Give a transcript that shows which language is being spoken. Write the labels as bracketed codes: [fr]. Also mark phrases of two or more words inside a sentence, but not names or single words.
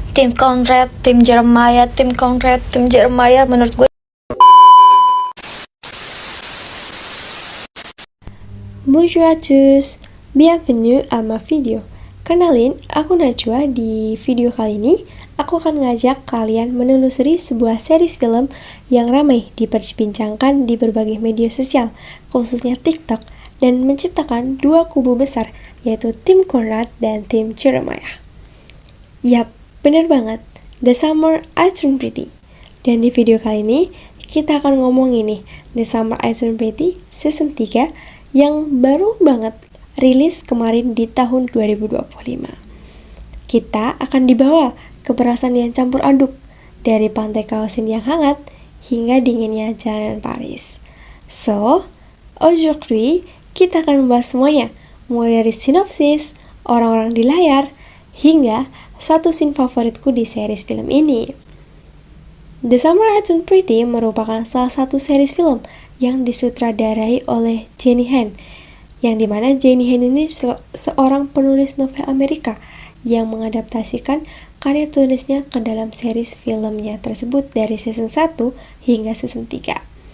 [id] Tim Conrad, tim Jeremiah, tim Conrad, tim Jeremiah menurut gue. [fr] Bonjour à tous, bienvenue à ma video. [id] Kenalin, aku Najwa. Di video kali ini, aku akan ngajak kalian menelusuri sebuah series film yang ramai diperbincangkan di berbagai media sosial, khususnya TikTok, dan menciptakan dua kubu besar, yaitu tim Conrad dan tim Jeremiah. Yap, bener banget, The Summer I Turned Pretty. Dan di video kali ini, kita akan ngomongin nih, The Summer I Turned Pretty season 3 yang baru banget rilis kemarin di tahun 2025. Kita akan dibawa ke perasaan yang campur aduk, dari pantai Kausin yang hangat hingga dinginnya jalanan Paris. So, aujourd'hui kita akan membahas semuanya, mulai dari sinopsis, orang-orang di layar, hingga satu scene favoritku di series film ini. The Summer I Turned Pretty merupakan salah satu series film yang disutradarai oleh Jenny Han, yang dimana Jenny Han ini seorang penulis novel Amerika yang mengadaptasikan karya tulisnya ke dalam series filmnya tersebut dari season 1 hingga season 3.